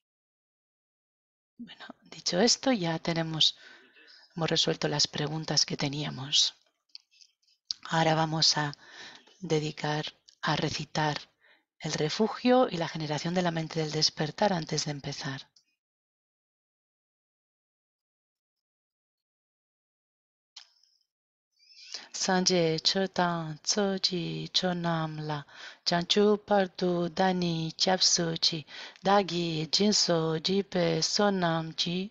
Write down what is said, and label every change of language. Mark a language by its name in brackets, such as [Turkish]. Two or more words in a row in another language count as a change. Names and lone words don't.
[Spanish] Bueno, dicho esto, ya hemos resuelto las preguntas que teníamos. Ahora vamos a dedicar a recitar el refugio y la generación de la mente del despertar antes de empezar. [Tibetan] སངས་རྒྱས་ཆོས་དང་ཚོགས་ཀྱི་མཆོག་རྣམས་ལ། བྱང་ཆུབ་བར་དུ་བདག་ནི་སྐྱབས་སུ་མཆི། བདག་གིས་སྦྱིན་སོགས་བགྱིས་པའི་བསོད་ནམས་ཀྱིས